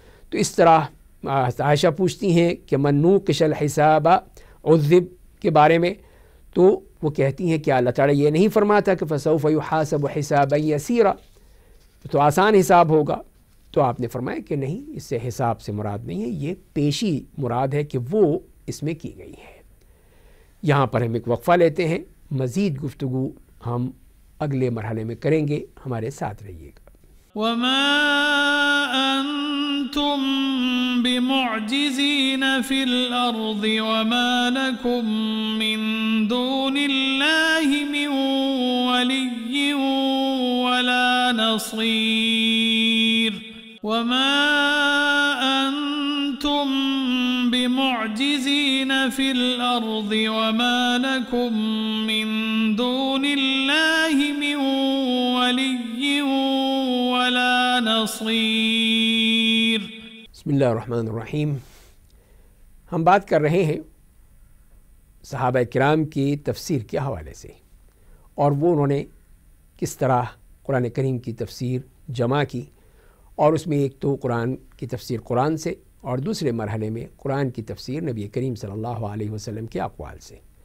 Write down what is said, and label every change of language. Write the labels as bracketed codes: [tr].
[ur] تو اس طرح عائشہ پوچھتی ہیں کہ [ar] من نوقش الحساب عذب [ur] کے بارے میں، تو وہ کہتی ہیں کہ اللہ تعالیٰ یہ نہیں فرماتا کہ [ar] فسوف یحاسب حسابا یسیرا، [ur] تو آسان حساب ہوگا. تو آپ نے فرمایا کہ نہیں، اس سے حساب سے مراد نہیں ہے، یہ پیشی مراد ہے کہ وہ اس میں کی گئی ہے. یہاں پر ہم ایک وقفہ لیتے ہیں، مزید گفتگو ہم اگلے مرحلے میں کریں گے. ہمارے ساتھ رہیے گا. [ar] وما أنتم بمعجزين في الأرض وما لكم من دون الله من ولي ولا نصير. وما أنتم بمعجزين في الأرض وما لكم من دون الله من ولي ولا نصير. بسم اللہ الرحمن الرحیم. [ur] ہم بات کر رہے ہیں صحابہ کرام کی تفسیر کے حوالے سے، اور وہ انہوں نے کس طرح قرآن کریم کی تفسیر جمع کی، اور اس میں ایک تو قرآن کی تفسیر قرآن سے، اور دوسرے مرحلے میں قرآن کی تفسیر نبی کریم صلی اللہ علیہ وسلم کے اقوال سے.